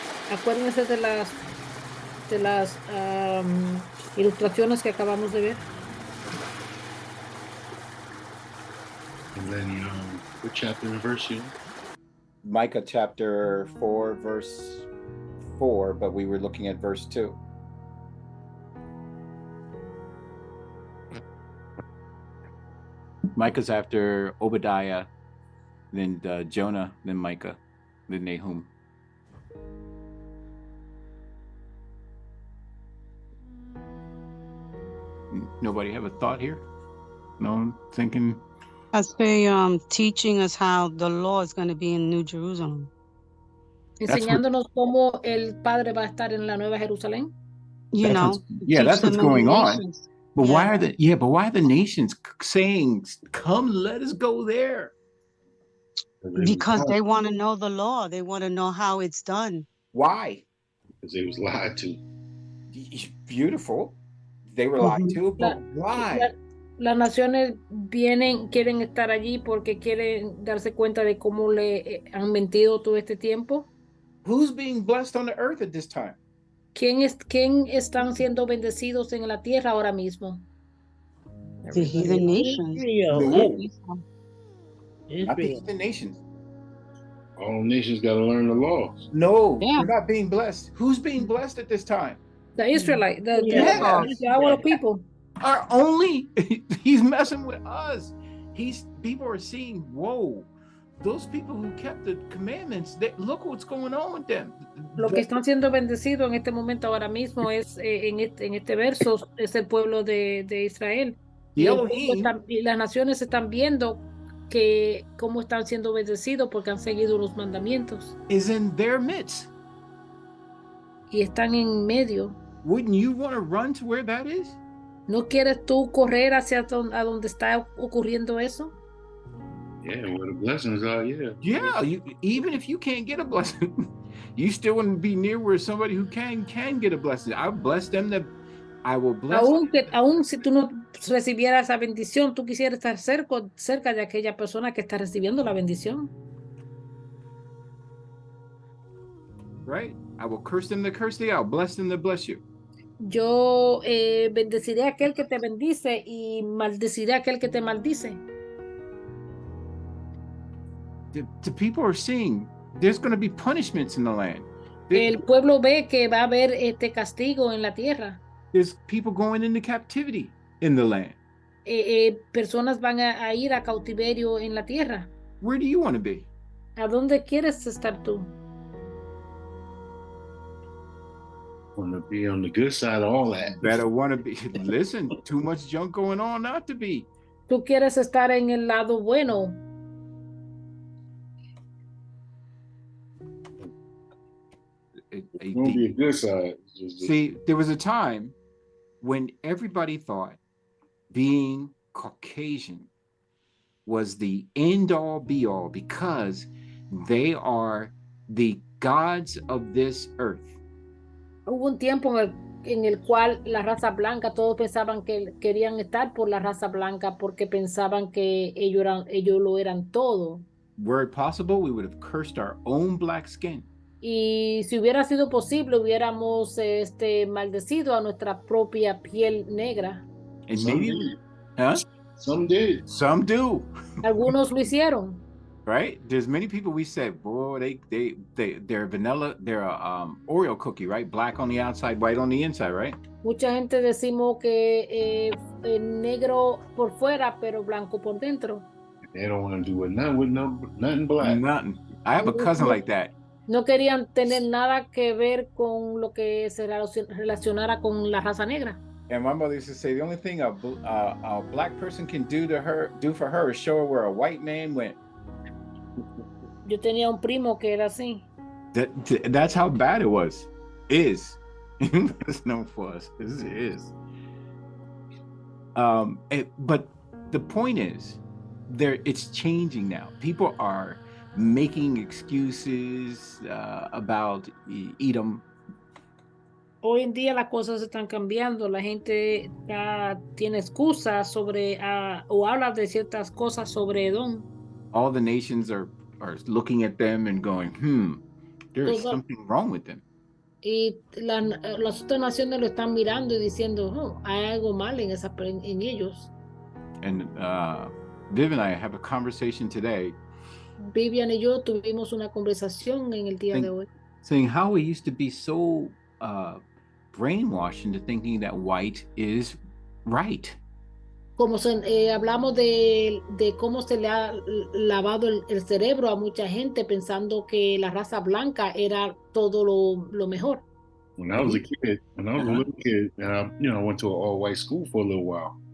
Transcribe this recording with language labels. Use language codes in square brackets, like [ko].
[es] Acuérdense de las ilustraciones que acabamos de ver. [en] And then, what chapter and verse you? Micah chapter 4, verse 4, but we were looking at verse 2. Micah's after Obadiah, then Jonah, then Micah, then Nahum. Nobody have a thought here? No one thinking? As they teaching us how the law is going to be in New Jerusalem. [es] Enseñándonos cómo el Padre va a estar en la Nueva Jerusalén. [en] You know, that's what's going on. nations. But Yeah. why are the nations saying, "Come, let us go there"? Because they want to know the law. They want to know how it's done. Why? Because they was lied to. Beautiful. They were lied to, but why? [es] Las naciones quieren estar allí porque quieren darse cuenta de cómo le han mentido todo este tiempo. [en] Who's being blessed on the earth at this time? [es] ¿Quién están siendo bendecidos en la tierra ahora mismo? [en] The heathen nations. No. Not the heathen nations. All nations got to learn the laws. No, Yeah. they're not being blessed. Who's being blessed at this time? The Israelite, our people. Are only he's messing with us. People are seeing, whoa, those people who kept the commandments, look what's going on with them. [es] Lo que están siendo bendecidos en este momento ahora mismo es en este verso es el pueblo de Israel. Y las naciones están viendo que cómo están siendo bendecidos porque han seguido los mandamientos. [en] Is in their midst. [es] Y están en medio. [en] Wouldn't you want to run to where that is? [es] ¿No quieres tú correr hacia donde está ocurriendo eso? [en] Yeah, where the blessings are, yeah. Yeah, even if you can't get a blessing, you still want to be near where somebody who can get a blessing. I bless them that I will bless. [es] Aún si tú no recibieras esa bendición, tú quisieras estar cerca de aquella persona que está recibiendo la bendición. [en] Right? I will curse them that curse thee, I'll bless them that bless you. [es] Yo bendeciré a aquel que te bendice y maldeciré a aquel que te maldice. [en] The people are seeing there's going to be punishments in the land. [es] El pueblo ve que va a haber este castigo en la tierra. [en] There's people going into captivity in the land. [es] Personas van a ir a cautiverio en la tierra. [en] Where do you want to be? [es] ¿A dónde quieres estar tú? [en] Want to be on the good side of all that. Better want to be. Listen, too much junk going on not to be. [es] Tú quieres estar en el lado bueno. [en] Won't be a good side. See, there was a time when everybody thought being Caucasian was the end all be all because they are the gods of this earth. [es] Hubo un tiempo en el cual la raza blanca, todos pensaban que querían estar por la raza blanca porque pensaban que ellos lo eran todo. [en] Were it possible, we would have cursed our own black skin. [es] Y si hubiera sido posible, hubiéramos maldecido a nuestra propia piel negra. [en] And Some maybe, did. huh? Some did. Some do. [es] Algunos lo hicieron. [en] Right? There's many people we said, boy, they're vanilla, they're a Oreo cookie, right? Black on the outside, white on the inside, right? [es] Mucha gente decimos que negro por fuera, pero blanco por dentro. [en] They don't want to do it nothing black. Nothing. I have a cousin like that. [es] No querían tener nada que ver con lo que se relacionara con la raza negra. [en] And my mother used to say, the only thing a black person can do for her is show her where a white man went. [es] Yo tenía un primo que era así. [en] That's how bad it was. Is. It's no fuss. It is. But the point is, it's changing now. People are making excuses about Edom. [es] Hoy en día las cosas están cambiando. La gente ya tiene excusas sobre o habla de ciertas cosas sobre Edom. [en] All the nations are looking at them and going, there's something wrong with them. [es] Y las otras naciones lo están mirando y diciendo, hay algo mal en ellos. [en] And Viv and I have a conversation today. [es] Vivian y yo tuvimos una conversación en el día de hoy. [en] saying how we used to be so brainwashed into thinking that white is right. [es] Como hablamos de cómo se le ha lavado el cerebro a mucha gente pensando que la raza blanca era todo lo mejor. [en] When I was a kid, when I was a little kid, and I went to an all-white school for a little while.